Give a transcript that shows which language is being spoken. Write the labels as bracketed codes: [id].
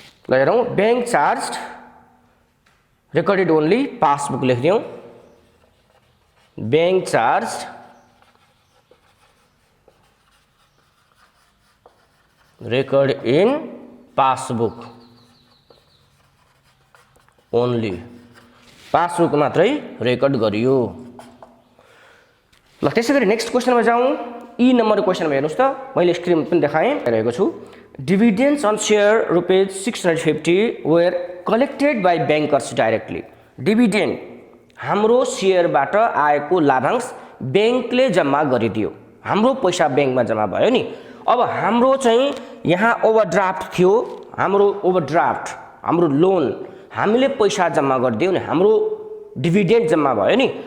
[ne] ल हेरौँ, bank charge recorded only passbook लेखिदिउँ, [en] bank charge record in passbook only, [ne] passbook मात्रै record गरियो। ल त्यसै गरी नेक्स्ट क्वेसनमा जाउँ। ई नम्बर क्वेसनमा हेर्नुहोस् त, मैले स्क्रिन पनि देखाएँ रहेको छु। [en] Dividends on share ₹650 were collected by bankers directly. [ne] Dividend हाम्रो सेयरबाट आएको लाभांश ब्याङ्कले जम्मा गरिदियो, हाम्रो पैसा ब्याङ्कमा जम्मा भयो नि। अब हाम्रो चाहिँ यहाँ ओभरड्राफ्ट थियो, हाम्रो ओभरड्राफ्ट हाम्रो लोन हामीले पैसा जम्मा गरिदियो नि, हाम्रो डिभिडेन्ड जम्मा भयो नि।